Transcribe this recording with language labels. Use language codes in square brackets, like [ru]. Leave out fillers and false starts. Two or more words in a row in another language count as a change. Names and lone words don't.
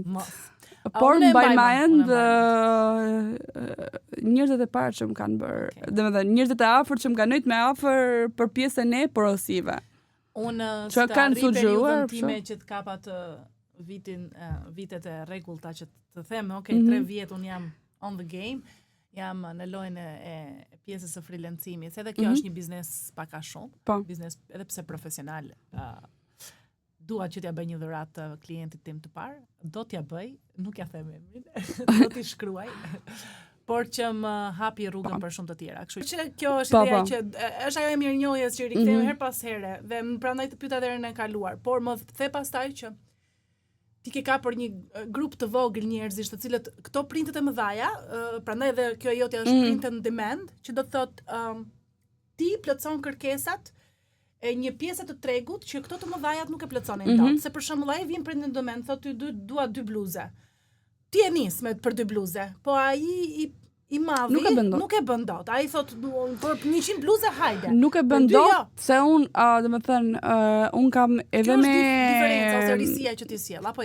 [sq] Por mbaj mend njerëzit e parë që më kanë bërë. Domethënë njerëzit e afërt që më kanë nejt me afër për pjesën e porosive. Unë që kanë sugjeruar time që të kapa të vitet e rregullta që të them, 3 vjet un jam [en] on the game. [sq] Jam në lojën e pjesës së freelancimit. Edhe kjo është një biznes pak a shumë, biznes edhe pse profesional. Dua që t'ja bëj një dhuratë të klientit tim të parë, do t'ja bëj, nuk ja them emrin, do t'i shkruaj. por që më hapi rrugën për shumë të tjera. Kështu që kjo është ideja që është ajo e mirënjohjes që rikthehemi her pas here dhe prandaj të pyeta edhe herën e kaluar, por më the pastaj që ti ke kapur një grup të vogël njerëzish të cilët këto printet e mëdhaja, prandaj edhe kjo jotja është [en] print on demand, [sq] që do të thotë ti plotson kërkesat e një pjesë të tregut që këto të mëdhajat nuk e plotsonin dot. Se për shembull ai vjen [en] print on demand, [sq] thotë ty dua 2 bluze. Ti e nis për 2 bluze, po ai i madhi nuk e bën dot. Ai thot për 100 bluze hajde. Nuk e bën dot, se domethënë un kam edhe me diferenca ose risia që ti sjell, apo jo?